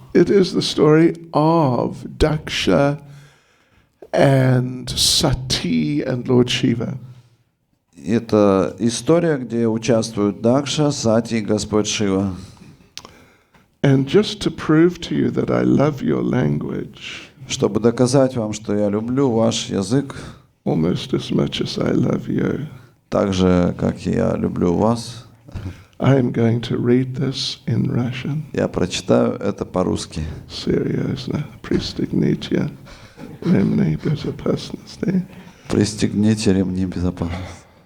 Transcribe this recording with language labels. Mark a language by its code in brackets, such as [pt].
[en] It is the story of Daksha and Sati and Lord Shiva. [ru] Это история, где участвуют Дакша, Сати и Господь Шива. [en] And just to prove to you that I love your language, [ru] чтобы доказать вам, что я люблю ваш язык, [en] almost as much as I love you, [ru] так же, как и я люблю вас, [en] I am going to read this in Russian. [ru] Я прочитаю это по-русски. Серьезно. Пристегните ремни безопасности. Пристегните ремни безопасности.